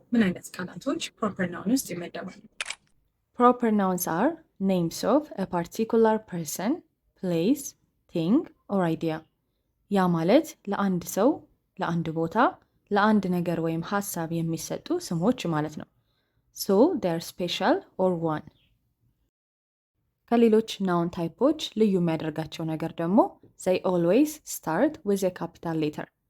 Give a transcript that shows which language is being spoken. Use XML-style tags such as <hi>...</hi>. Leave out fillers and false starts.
<am>ምን አይነት ቃላቶች ፕሮፐር ናውን ውስጥ ይመደባሉ?</am> <en>Proper nouns are names of a particular person, place, thing or idea.</en> <am>ያ ማለት ለአንድ ሰው፣ ለአንድ ቦታ፣ ለአንድ ነገር ወይም ሀሳብ የሚሰጡ ስሞች ማለት ነው።</am> <en>So they are special or one.</en> <am>ከሌሎች ናውን ታይፖች ልዩ የሚያደርጋቸው ነገር ደግሞ</am> <en>they always start with a capital letter.</en>